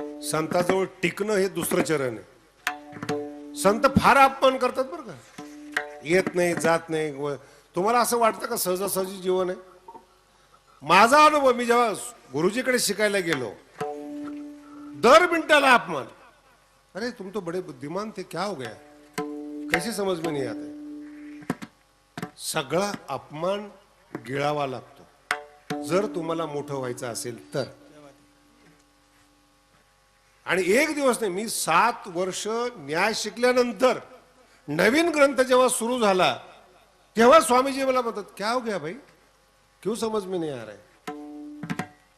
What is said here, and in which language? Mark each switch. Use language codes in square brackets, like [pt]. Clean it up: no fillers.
[mr] संताजवळ टिकणं हे दुसरं चरण आहे. संत फार अपमान करतात बरं का, येत नाही जात नाही. तुम्हाला असं वाटतं का सहजासहजी जीवन आहे? माझा अनुभव, मी जेव्हा गुरुजीकडे शिकायला गेलो, दर मिनिटाला अपमान. [hi] अरे तुम तो बड़े बुद्धिमान थे, क्या हो गया, कैसे समझ में नहीं आता. [mr] सगळा अपमान गिळावा लागतो जर तुम्हाला मोठं व्हायचं असेल तर. आणि एक दिवस नाही, मी 7 वर्ष न्याय शिकल्यानंतर नवीन ग्रंथ जेव्हा सुरू झाला तेव्हा स्वामीजी मला म्हणतात, [hi] क्या हो गया भाई, क्यों समझ में नहीं आ रहा है.